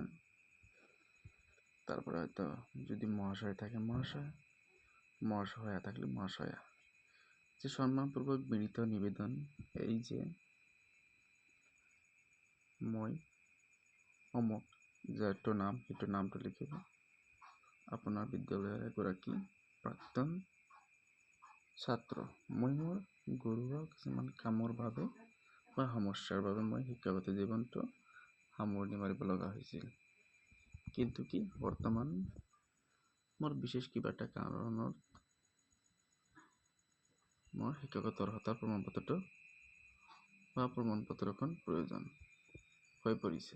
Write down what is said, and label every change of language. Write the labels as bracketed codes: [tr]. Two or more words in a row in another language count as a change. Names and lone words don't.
[bn] তারপরে হয়তো যদি মহাশয় থাকে মহাশয়া থাকলে মহাশয়া। [as] যে সম্মানপূর্বক বিনীত নিবেদন, এই যে মই অমক, যে একটু নামটা লিখিব। আপনার বিদ্যালয়ের এগৰাকী প্ৰাক্তন ছাত্ৰ। মই মোৰ ঘৰুৱা কিছুমান কামৰ বাবে বা সমস্যাৰ বাবে মই শিক্ষাগত জীৱনটো সামৰণি মাৰিব লগা হৈছিল। কিন্তু বৰ্তমান মোৰ বিশেষ কিবা এটা কাৰণত মোৰ শিক্ষাগত অৰ্হতাৰ প্ৰমাণপত্ৰখন প্ৰয়োজন হৈ পৰিছে।